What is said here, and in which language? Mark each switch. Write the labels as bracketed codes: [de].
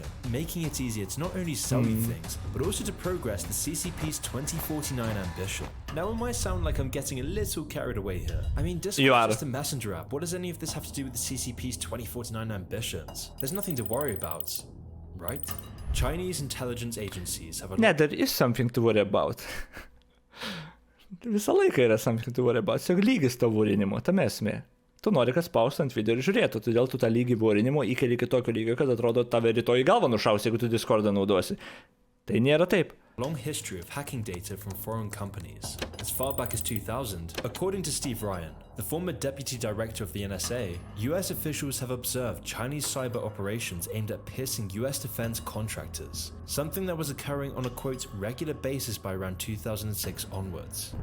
[en] Making it easier to not only sell you things, but also to progress the CCP's 2049 ambition. Now it might sound like I'm getting a little carried away here. I mean, Discord is just a messenger app. What does any of this have to do with the CCP's 2049 ambitions? There's nothing to worry about, right? Chinese intelligence agencies have a... Yeah, there is something to worry about. [lt] Visą laiką yra [en] something to worry about. [lt] Tiesiog lygis to vorinimo, tame esmė. Tu nori, kad spaustų ant video ir žiūrėtų, todėl tu tą lygį vorinimo įkeli iki tokio lygio, kad atrodo tave rytoj į galvą nušaus, jeigu tu Discordą naudosi. Tai nėra taip. [en] Long history of hacking data from foreign companies. As far back as 2000, according to Steve Ryan, the former deputy director of the NSA, US officials have observed Chinese cyber operations aimed at piercing US defense contractors, something that was occurring on a quote regular basis by around 2006 onwards.